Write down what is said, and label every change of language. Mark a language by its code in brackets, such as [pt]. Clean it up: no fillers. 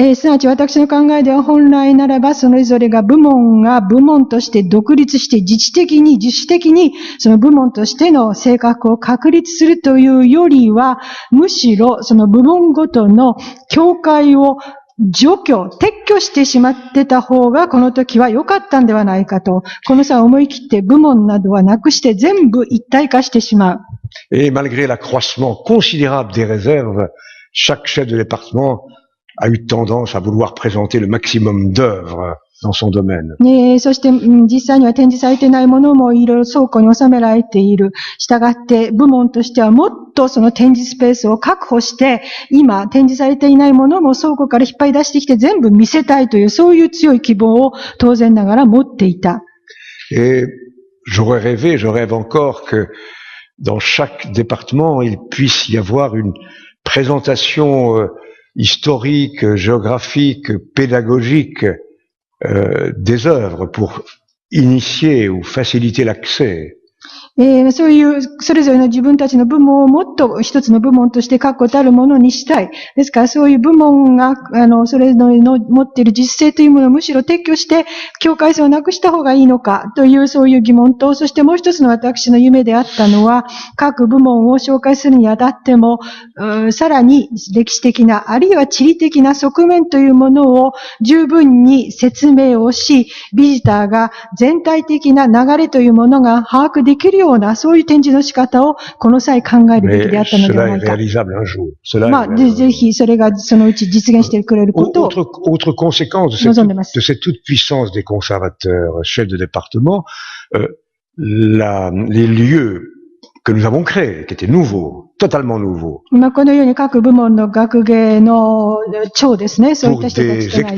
[ja] すなわち私の考えでは本来ならばそれぞれが部門が部門として独立して自主的にその部門としての性格を確立するというよりはむしろその部門ごとの境界を撤去してしまってた方がこの時は良かったんではないかと、この際思い切って部門などはなくして全部一体化してしまう。 [fr] Et malgré l'accroissement considérable des réserves, chaque chef de département a eu tendance à vouloir présenter le maximum d'œuvres dans son domaine. [ja] そして実際には展示されていないものもいろいろ倉庫に収められている。したがって部門としてはもっとその展示スペースを確保して、今展示されていないものも倉庫から引っ張り出してきて全部見せたいというそういう強い希望を当然ながら持っていた。 [fr] Et je rêve encore que dans chaque département, il puisse y avoir une présentation historique, géographique, pédagogique des œuvres pour initier ou faciliter l'accès. [ja] そういう、それぞれの自分たちの部門をもっと一つの部門として確固たるものにしたい。ですからそういう部門が、それぞれの持っている実践というものをむしろ撤去して、境界線をなくした方がいいのかというそういう疑問と、そしてもう一つの私の夢であったのは、各部門を紹介するにあたっても、さらに歴史的な、あるいは地理的な側面というものを十分に説明をし、ビジターが全体的な流れというものが把握できるような、そういう展示の仕方をこの際考えるべきであったのではないか。ぜひそれがそのうち実現してくれることを [fr] Autre conséquence de cette toute puissance des conservateurs, chefs de département, les lieux que nous avons créés, qui étaient nouveaux, totalement nouveaux. [ja] 今このように各部門の学芸の長ですね、そういった人たちとの間。